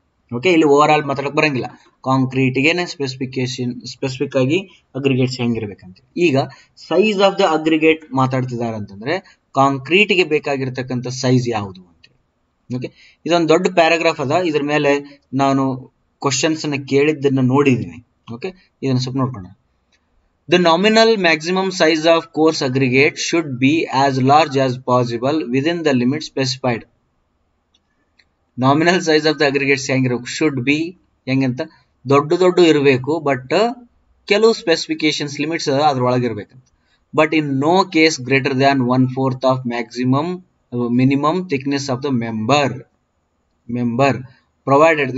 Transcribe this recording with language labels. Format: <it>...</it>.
<kn>Okay, ಇಲ್ಲಿ over all ಮಾತಾಡಕ್ ಬರಂಗಿಲ್ಲ, ಕಾಂಕ್ರೀಟ್ಗೆನೆ ಸ್ಪೆಸಿಫಿಕ್ ಆಗಿ ಅಗ್ರಿಗೇಟ್ಸ್ ಹೆಂಗಿರ್ಬೇಕಂತ. ಈಗ ಸೈಜ್ ಆಫ್ ದ ಅಗ್ರಿಗೇಟ್ ಮಾತಾಡ್ತಿದ್ದಾರೆ ಅಂತಂದ್ರೆ ಕಾಂಕ್ರೀಟ್ಗೆ ಬೇಕಾಗಿರ್ತಕ್ಕಂಥ ಸೈಜ್ ಯಾವುದು ಅಂತೇಳಿ. ಓಕೆ, ಇದೊಂದು ದೊಡ್ಡ ಪ್ಯಾರಾಗ್ರಾಫ್ ಅದ, ಇದ್ರ ಮೇಲೆ ನಾನು ಕ್ವಶನ್ಸ್ ಅನ್ನ ಕೇಳಿದ್ದನ್ನ ನೋಡಿದೀನಿ. ಓಕೆ, ಇದನ್ನ ಸ್ವಲ್ಪ ನೋಡ್ಕೋಣ.</kn> <en>The nominal maximum size of coarse aggregate should be as large as possible within the limits specified. Nominal size of the aggregates</en> <kn>ಹೆಂಗಿರಬೇಕು,</kn> <en>should be</en> <kn>ಹೆಂಗಂತ ದೊಡ್ಡ ಇರಬೇಕು, ಬಟ್ ಕೆಲವು specifications limits ಅದ್ರೊಳಗಿರ್ಬೇಕಂತ.</kn> <en>But in no case greater than 1/4 of minimum thickness of the member provided.</en>